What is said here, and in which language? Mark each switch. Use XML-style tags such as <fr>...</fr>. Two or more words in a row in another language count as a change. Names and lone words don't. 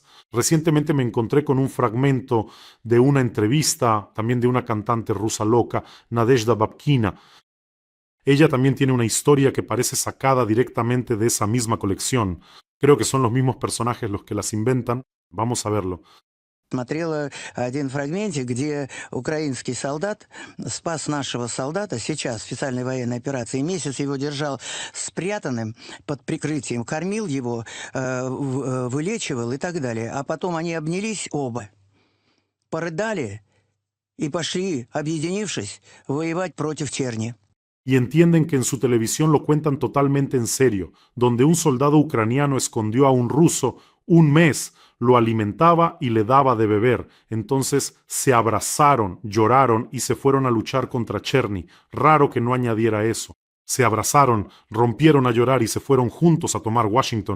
<es>Recientemente me encontré con un fragmento de una entrevista, también de una cantante rusa loca, Nadezhda Babkina. Ella también tiene una historia que parece sacada directamente de esa misma colección. Creo que son los mismos personajes los que las inventan. Vamos a verlo.</es> <ru>Смотрела один фрагментик, где украинский солдат спас нашего солдата сейчас в специальной военной операции. Месяц его держал спрятанным под прикрытием, кормил его, вылечивал и так далее. А потом они обнялись оба, порыдали и пошли, объединившись, воевать против черни.</ru> <es>Y entienden que en su televisión lo cuentan totalmente en serio, donde un soldado ucraniano escondió a un ruso un mes, lo alimentaba y le daba de beber. Entonces se abrazaron, lloraron y se fueron a luchar contra Cherny. Raro que no añadiera eso. Se abrazaron, rompieron a llorar y se fueron juntos a tomar Washington.</es>